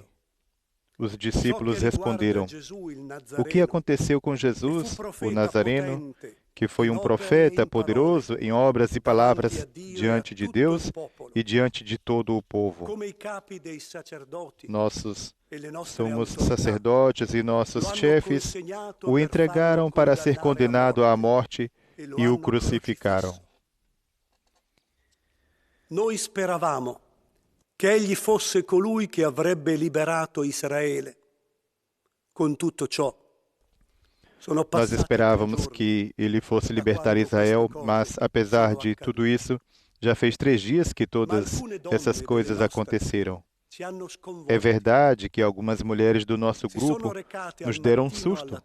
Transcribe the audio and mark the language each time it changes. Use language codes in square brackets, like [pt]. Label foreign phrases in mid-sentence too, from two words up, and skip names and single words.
[pt] Os discípulos responderam: "O que aconteceu com Jesus, o Nazareno, que foi um profeta poderoso em obras e palavras diante de Deus e diante de todo o povo. Nossos sumos sacerdotes e nossos chefes o entregaram para ser condenado à morte e o crucificaram. [it] Noi speravamo che egli fosse colui che avrebbe liberato Israele. Con tutto ciò, [pt] nós esperávamos que ele fosse libertar Israel, mas, apesar de tudo isso, já fez 3 dias que todas essas coisas aconteceram. É verdade que algumas mulheres do nosso grupo nos deram um susto.